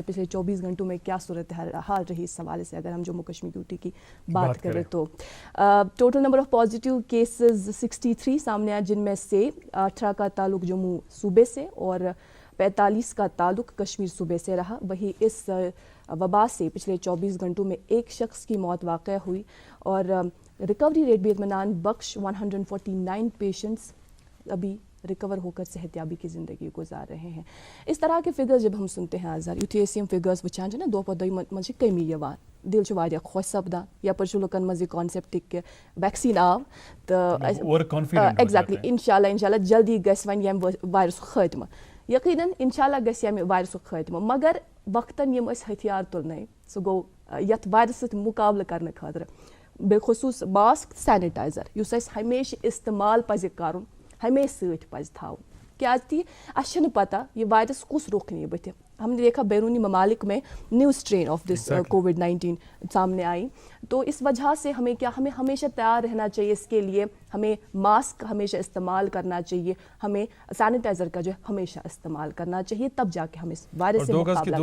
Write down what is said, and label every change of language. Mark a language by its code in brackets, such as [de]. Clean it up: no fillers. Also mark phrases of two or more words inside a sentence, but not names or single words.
[ur] پچھلے 24 گھنٹوں میں کیا صورت حال رہی اس حوالے سے اگر ہم جموں کشمیر ڈیوٹی کی بات کریں تو [en] total number of positive cases [ur] 63 سامنے آئے جن میں سے 18 کا تعلق جموں صوبے سے اور 45 کا تعلق کشمیر صوبے سے رہا. وہی اس وبا سے پچھلے 24 گھنٹوں میں ایک شخص کی موت واقع ہوئی اور [en] recovery rate [ur] بھی اطمینان بخش. 149 پیشنٹس ابھی ریکور ہو کر صحت یابی کی زندگی گزار رہے ہیں. اس طرح کے فگرز جب ہم سنتے ہیں [ks] آزار یُتھُے أسۍ یِم فگرز وٕچھان چھِ نا دۄہ پتہٕ دۄہ منٛز چھِ کمی یِوان دل چھُ واریاہ خۄش سپدان یپٲرۍ چھُ لُکن منٛز یہِ کانسیپٹ کہِ ویکسیٖن آو تہٕ ایگزیکٹلی [ar] انشاء اللہ [ks] جلدی گژھِ وۄنۍ ییٚمہِ وایرسُک خٲتمہٕ. یقیناً [ar] انشاء اللہ [ks] گژھِ ییٚمہِ وایرسُک خٲتمہٕ مگر وقتاً یِم أسۍ ہتھیار تُلنٲے سُہ گوٚو یتھ وایرس سۭتۍ مُقابلہٕ کرنہٕ خٲطرٕ بالخصوٗص [en] mask sanitizer [ks] یُس اَسہِ ہمیشہِ استعمال پزِ کرُن ہمیشہِ سۭتۍ پزِ تھاوُن. کیازِ اَسہِ چھَنہٕ پتہ یہ وائرس کُس رخ نیہِ بٕتھِ. [ur] ہم نے دیکھا بیرونی ممالک میں [en] new strain of this [ur] کووڈ-19 سامنے آئی, تو اس وجہ سے ہمیں ہمیشہ تیار رہنا چاہیے اس کے لیے. ہمیں ماسک ہمیشہ استعمال کرنا چاہیے, ہمیں سینیٹائزر کا جو ہے ہمیشہ استعمال کرنا چاہیے, تب جا کے ہم اس وائرس سے مقابلہ کر سکتے ہیں.